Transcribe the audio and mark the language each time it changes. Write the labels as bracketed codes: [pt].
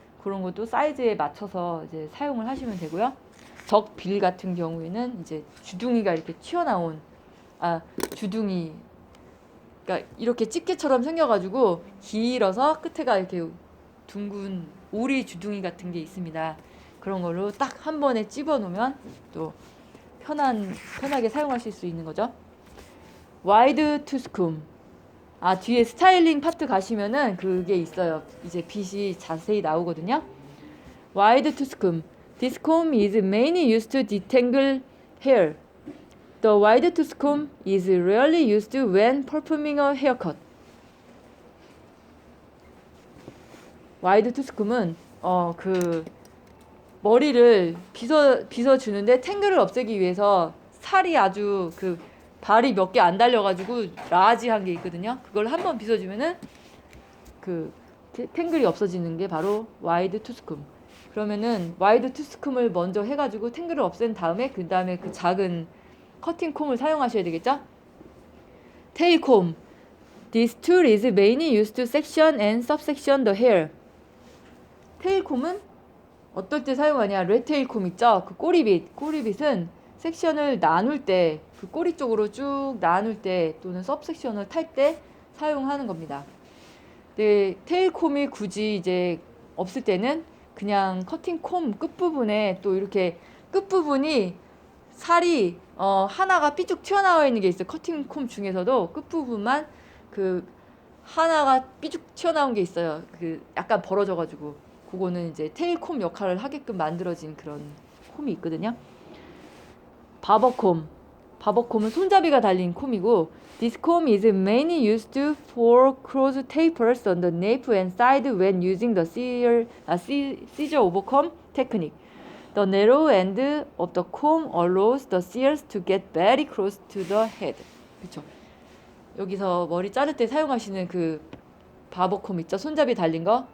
[ko] 그런 것도 사이즈에 맞춰서 이제 사용을 하시면 되고요. 덕빌 같은 경우에는 이제 주둥이가 이렇게 튀어나온 주둥이 그러니까 이렇게 집게처럼 생겨가지고 길어서 끝에가 이렇게 둥근 오리 주둥이 같은 게 있습니다. 그런 걸로 딱 한 번에 찝어 놓으면 또 편하게 사용하실 수 있는 거죠. 와이드 투스쿰. 뒤에 스타일링 파트 가시면은 그게 있어요. 이제 빛이 자세히 나오거든요. 와이드 투스쿰. [en] This comb is mainly used to detangle hair. The wide tooth comb is rarely used when performing a haircut. [ko] 와이드 투스콤은 그 머리를 빗어주는데 탱글을 없애기 위해서 살이 아주 그 발이 몇 개 안 달려가지고 라지한 게 있거든요. 그걸 한번 빗어주면은 그 탱글이 없어지는 게 바로 와이드 투스콤. 그러면은 와이드 투스콤을 먼저 해가지고 탱글을 없앤 다음에 그 작은 커팅 콤을 사용하셔야 되겠죠? 테일 콤. [en] This tool is mainly used to section and subsection the hair. [ko] 테일 콤은 어떨 때 사용하냐? 레테일 콤 있죠? 그 꼬리빗은 섹션을 나눌 때, 그 꼬리 쪽으로 쭉 나눌 때 또는 सब섹션을 탈 때 사용하는 겁니다. 네, 테일 콤이 굳이 이제 없을 때는 그냥 커팅 콤 끝부분에 또 이렇게 끝부분이 살이 하나가 삐쭉 튀어나와 있는 게 있어요. 커팅 콤 중에서도 끝부분만 그 하나가 삐쭉 튀어나온 게 있어요. 그 약간 벌어져가지고 그거는 이제 테일 콤 역할을 하게끔 만들어진 그런 콤이 있거든요. 바버콤은 손잡이가 달린 콤이고 [en] This comb is mainly used for close tapers on the nape and side when using the scissor over comb technique. The narrow end of the comb allows the shears to get very close to the head. [ko] 그렇죠. 여기서 머리 자를 때 사용하시는 그 바버콤 있죠? 손잡이 달린 거.